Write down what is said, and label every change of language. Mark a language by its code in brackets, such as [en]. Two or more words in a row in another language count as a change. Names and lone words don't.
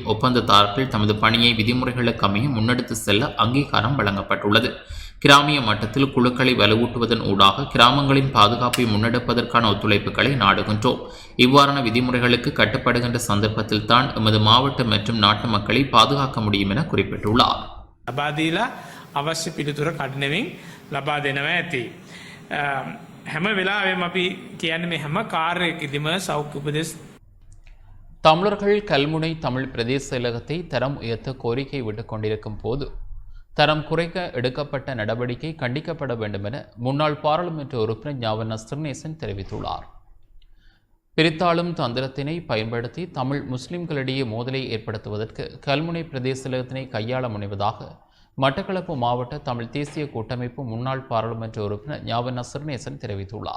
[ta] ஒப்பந்ததாரர்கள் தமது பணியை விதிமுறைகளுக்கு அமைய முன்னெடுத்து செல்ல அங்கீகாரம் வழங்கப்பட்டுள்ளது. கிராமிய மட்டத்தில் குழுக்களை வலுவூட்டுவதன் ஊடாக கிராமங்களின் பாதுகாப்பை முன்னெடுப்பதற்கான ஒத்துழைப்புகளை நாடுகின்றோம். இவ்வாறான விதிமுறைகளுக்கு கட்டுப்படுகின்ற சந்தர்ப்பத்தில் தான் எமது மாவட்ட மற்றும் நாட்டு மக்களை பாதுகாக்க முடியும் என குறிப்பிட்டுள்ளார். [si] අවශ්‍ය පිළිතුර කඩනවින් ලබා දෙනවා ඇති. හැම වෙලාවෙම අපි කියන්නේ මේ හැම කාර්යයකදීම සෞඛ්‍ය උපදෙස්. [ta] தமிழர்கள் கல்முனை தமிழ் பிரதேச செயலகத்தை தரம் உயர்த்த கோரிக்கை விட்டுக் கொண்டிருக்கும் போது தரம் குறைக்க எடுக்கப்பட்ட நடவடிக்கை கண்டிக்கப்பட வேண்டும் என முன்னாள் பாராளுமன்ற உறுப்பினர் ஞாவண்ணா ஸ்ரீநேசன் தெரிவித்துள்ளார். பிரித்தாளும் தந்திரத்தினை பயன்படுத்தி தமிழ் முஸ்லிம்களிடையே மோதலை ஏற்படுத்துவதற்கு கல்முனை பிரதேச செயலகத்தினை கையாள முனைவதாக மட்டக்களப்பு மாவட்ட தமிழ் தேசிய கூட்டமைப்பு முன்னாள் பாராளுமன்ற உறுப்பினர் ஞாவண்ணா ஸ்ரீநேசன் தெரிவித்துள்ளார்.